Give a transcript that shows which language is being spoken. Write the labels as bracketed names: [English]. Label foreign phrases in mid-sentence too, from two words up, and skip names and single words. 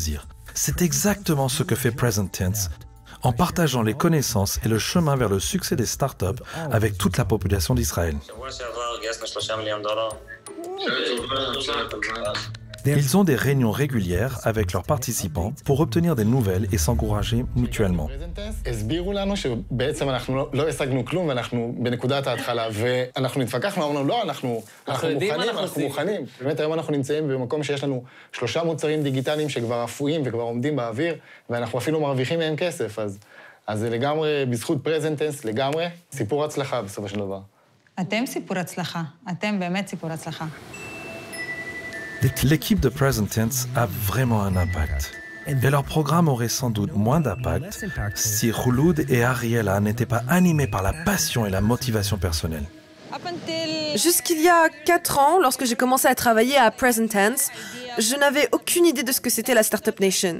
[French] » C'est exactement ce que fait Present Tense, en partageant les connaissances et le chemin vers le succès des startups avec toute la population d'Israël. Ils ont des réunions régulières avec leurs participants pour obtenir des nouvelles et s'encourager mutuellement. [Hebrew] הסבירו לנו שבעצם אנחנו לא השגנו כלום ואנחנו בנקודת ההתחלה ואנחנו התווכחנו, אמרנו לא, אנחנו מוכנים. באמת היום אנחנו נמצאים במקום שיש לנו 3 מוצרים דיגיטליים שכבר אפויים וכבר עומדים באוויר ואנחנו אפילו מרוויחים מהם כסף, אז זה לגמרי בזכות פרזנטנס, לגמרי סיפור הצלחה בסופו של דבר. אתם סיפור הצלחה, אתם באמת סיפור הצלחה. [French] L'équipe de Present Tense a vraiment un impact. Et leur programme aurait sans doute moins d'impact si Khouloud et Ariella n'étaient pas animés par la passion et la motivation personnelle. Jusqu'il y a 4 ans, lorsque j'ai commencé à travailler à Present Tense, je n'avais aucune idée de ce que c'était la Startup Nation.